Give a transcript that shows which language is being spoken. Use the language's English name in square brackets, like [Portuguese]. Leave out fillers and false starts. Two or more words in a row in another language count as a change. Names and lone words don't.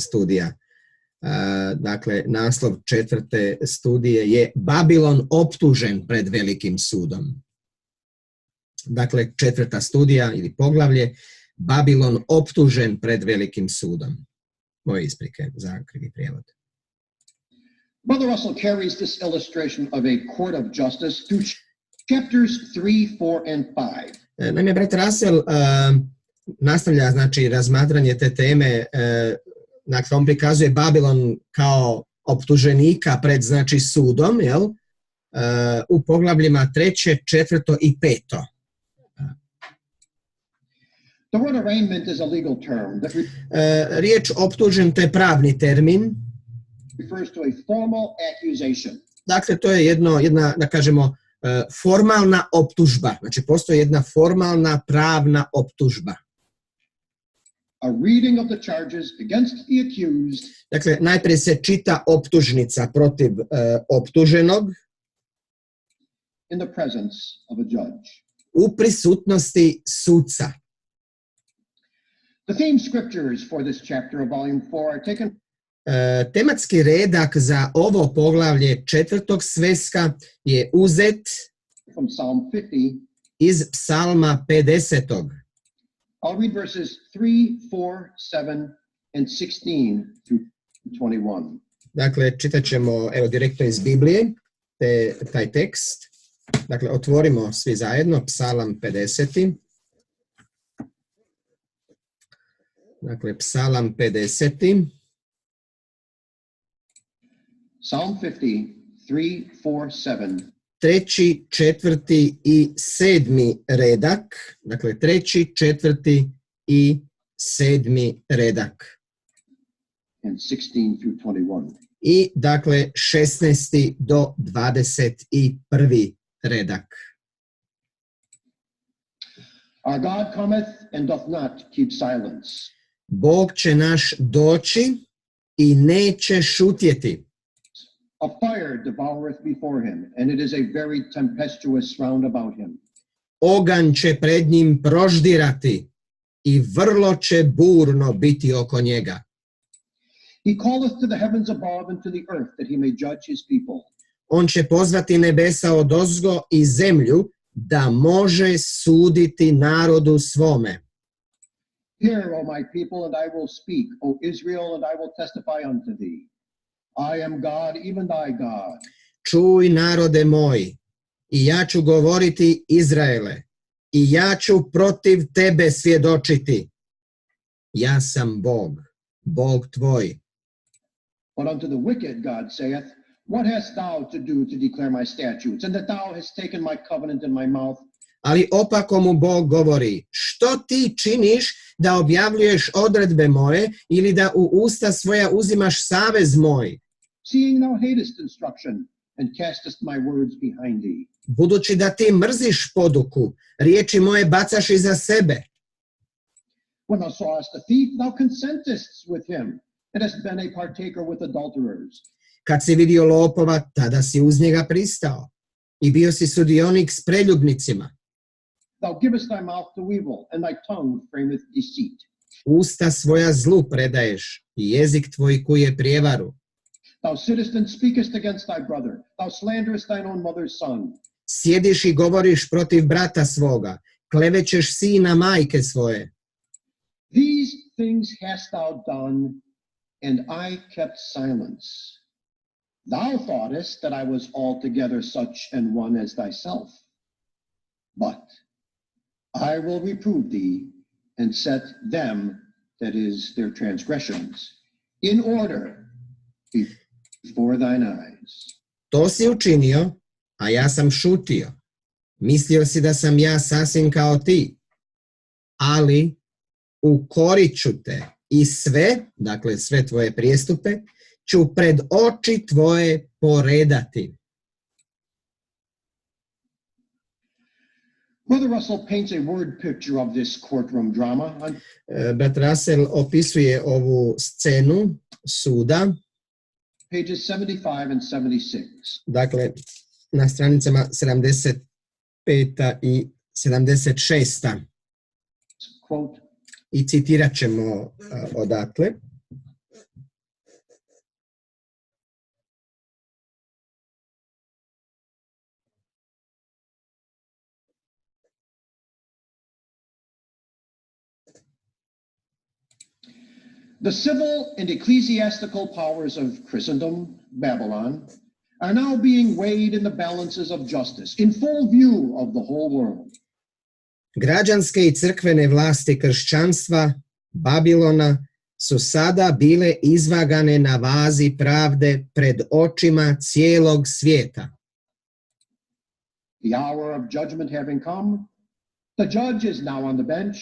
[Croatian] studija. Dakle, naslov 4. studije je Babilon optužen pred velikim sudom. Dakle, 4. studija ili poglavlje, Babilon optužen pred velikim sudom. Moje isprike za krivi prijevod. [English] Brother Russell carries this illustration of a court of justice through chapters 3, 4, and 5. [Croatian] Naime, brat Russell nastavlja, znači, razmatranje te teme. Dakle, on prikazuje Babilon kao optuženika pred, znači, sudom, jel? U poglavljima 3., 4. i 5. [English] The word arraignment is a legal term that [Croatian] riječ optužen, to je pravni termin. [English] refers to a formal accusation. [Croatian] Dakle, to je jedna, da kažemo, formalna optužba. Znači, postoji jedna formalna pravna optužba. [English] A reading of the charges against the accused. [Croatian] Dakle, najprije se čita optužnica protiv optuženog [English] In the presence of a judge. [Croatian] u prisutnosti sudca. [English] The theme scriptures for this chapter of volume 4 are taken [Croatian] Tematski redak za ovo poglavlje 4. sveska je uzet [English] from Psalm 50. [Croatian] iz Psalma 50. [English] I'll read verses 3, 4, 7, and 16 through 21. [Croatian] Dakle, čitat ćemo direktno iz Biblije taj tekst. Dakle, otvorimo svi zajedno Psalam 50. Dakle, Psalam 50. [English] Psalm 50, 3, 4, 7. [Croatian] 3., 4. i 7. redak. Dakle, 3., 4. i 7. redak. [English] And 16 through 21. [Croatian] I, dakle, 16. do 21. redak. [English] Our God cometh and doth not keep silence. [Croatian] Bog će naš doći i neće šutjeti. [English] A fire devoureth before him, and it is a very tempestuous round about him. [Croatian] Oganj će pred njim proždirati i vrlo će burno biti oko njega. [English] He calleth to the heavens above and to the earth, that he may judge his people. [Croatian] On će pozvati nebesa odozgo i zemlju, da može suditi narodu svome. [English] Hear, O my people, and I will speak, O Israel, and I will testify unto thee. I am God, even thy God. [Croatian] Čuj, narode moj, i ja ću govoriti, Izraele, i ja ću protiv tebe svjedočiti. Ja sam Bog, Bog tvoj. [English] But unto the wicked God saith, What hast thou to do to declare my statutes, and that thou hast taken my covenant in my mouth? [Croatian] Ali opako mu Bog govori, što ti činiš da objavljuješ odredbe moje ili da u usta svoja uzimaš savez moj? [English] Seeing thou hatest instruction, and castest my words behind thee. [Croatian] Budući da ti mrziš poduku, riječi moje bacaš iza sebe. [English] When thou sawest a thief, thou consentest with him, and hast been a partaker with adulterers. [Croatian] Kad si vidio lopova, tada si uz njega pristao i bio si sudionik s preljubnicima. [English] Thou givest thy mouth to evil, and thy tongue frameth deceit. [Croatian] Usta svoja zlu predaješ i jezik tvoj kuje prijevaru. [English] Thou sittest and speakest against thy brother. Thou slanderest thine own mother's son. [Croatian] Sjediš i govoriš protiv brata svoga, klevećeš sina majke svoje. [English] These things hast thou done, and I kept silence. Thou thoughtest that I was altogether such an one as thyself. But I will reprove thee, and set them, that is, their transgressions, in order before thine eyes. [Croatian] To si učinio, a ja sam šutio. Mislio si da sam ja sasvim kao ti. Ali ukorit ću te i sve, dakle sve tvoje prijestupe, ću pred oči tvoje poredati. [English] Brother Russell paints a word picture of this courtroom drama. [Croatian] Brat Russell opisuje ovu scenu suda, [English] Pages 75 and 76. [Croatian] dakle, na stranicama 75. i 76. [English] Quote, [Croatian] I citirat ćemo odatle. [English] the civil and ecclesiastical powers of Christendom, Babylon, are now being weighed in the balances of justice in full view of the whole world. [Croatian] Građanske i crkvene vlasti kršćanstva Babilona su sada bile izvagane na vazi pravde pred očima cijelog svijeta. [English] The hour of judgment having come, the judge is now on the bench.